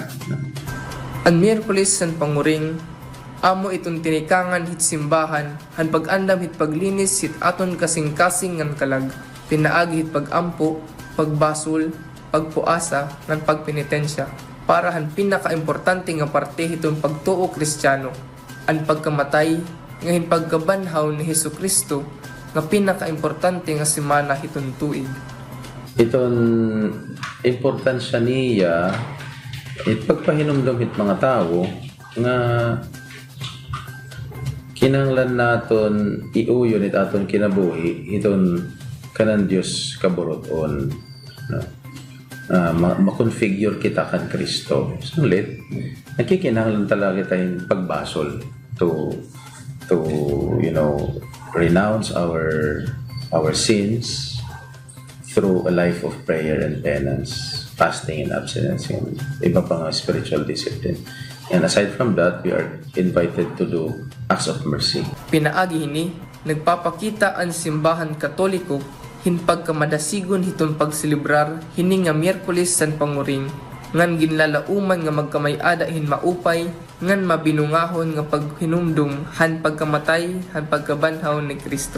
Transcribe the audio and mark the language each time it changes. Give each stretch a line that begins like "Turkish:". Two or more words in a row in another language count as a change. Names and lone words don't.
Waray: Ang Miyerkules san panguring, amo itong tinikangan hit simbahan, han pag-andam hit paglinis hit aton kasing-kasing ngan kalag, pinaagi hit pag-ampo, pagbasol, pagpuasa, ngan pagpenitensya, para han pinaka-importante nga parte hitong pagtuo Kristiyano, ang pagkamatay, ngayon pagkabanhaw ni Jesucristo, nga pinaka-importante nga simana hitong tuig. Itong importansya niya, pagpahinumdum hit mga tao, nga kinanglan naton iuyon it aton kinabuhi, itong kanan Diyos kaburoton. No? Makonfigure kita kan Kristo. Sulit, nakikinahanglan talaga tayong pagbasol
English: to renounce our sins through a life of prayer and penance, fasting and abstinence, and
Filipino: iba pang
English: spiritual discipline. And aside from that, we are invited to do acts of mercy.
Waray: Pinaagi hini, nagpapakita ang simbahan Katoliko hin pagkamadasigon hitong pagselebrar hini nga Miyerkules san panguring, ngan ginlalauman nga magkamay-ada hin maupay, ngan mabinungahon nga paghinumdum han pagkamatay han pagkabanhaw ni Kristo.